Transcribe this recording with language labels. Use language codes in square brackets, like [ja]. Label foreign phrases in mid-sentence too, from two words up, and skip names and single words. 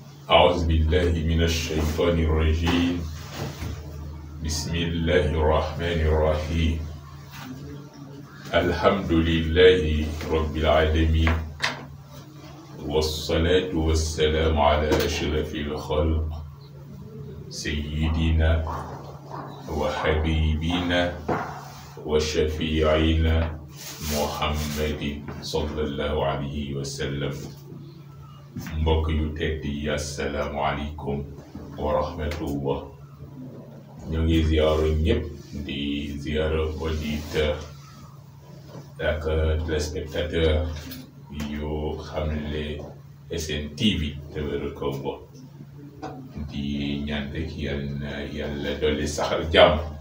[ar] أعوذ بالله من الشيطان الرجيم بسم الله الرحمن الرحيم الحمد لله رب العالمين والصلاة والسلام على أشرف الخلق سيدنا وحبيبنا وشفيعنا محمد صلى الله عليه وسلم. [wo] mbokk yu tedd yi [ar] السلام عليكم ورحمة الله. [wo] ñu ngi ziyaaru ñëpp di ziyaaru auditeur ak téléspectateur yu Xamle SN TV te wéru ko bo di ñaan rek yàlla dolli saxal jàmm.